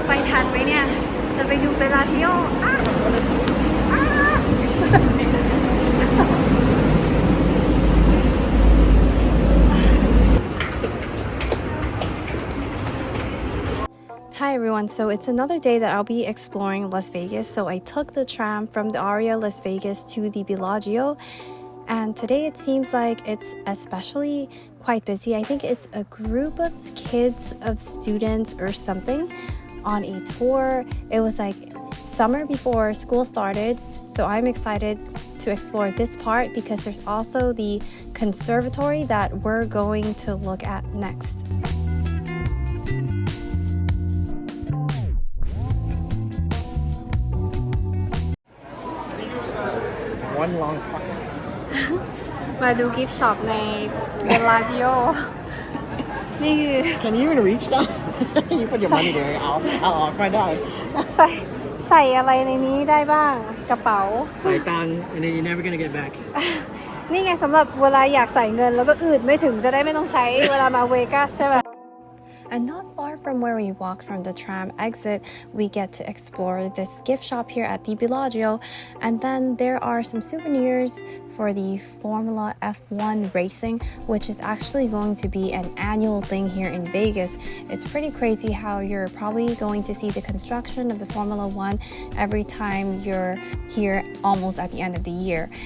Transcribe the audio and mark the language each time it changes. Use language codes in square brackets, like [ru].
[th] ทันไหมเนี่ยจะไปดูเบลลาจิโอ [en] Hi everyone, so it's another day that I'll be exploring Las Vegas. So I took the tram from the Aria Las Vegas to the Bellagio, and today it seems like it's especially quite busy. I think it's a group of kids, of students or something on a tour. It was like summer before school started, so I'm excited to explore this part because there's also the conservatory that we're going to look at next. One long fuck. [th] มาดูกิฟต์ช็อปในเบลลาจิโอนี่คือ [en] Can you even reach that? You put your money there. I'll find out. [th] ใส่อะไรในนี้ได้บ้างกระเป๋า ใส่ตังค์ [en] and then you're never gonna get back. [th] นี่ไงสำหรับเวลาอยากใส่เงินแล้วก็อืดไม่ถึงจะได้ไม่ต้องใช้เวลามาเวกัสใช่ไหม [en] And not far from where we walk from the tram exit, we get to explore this gift shop here at the Bellagio. And then there are some souvenirs for the Formula F1 racing, which is actually going to be an annual thing here in Vegas. It's pretty crazy how you're probably going to see the construction of the Formula 1 every time you're here almost at the end of the year.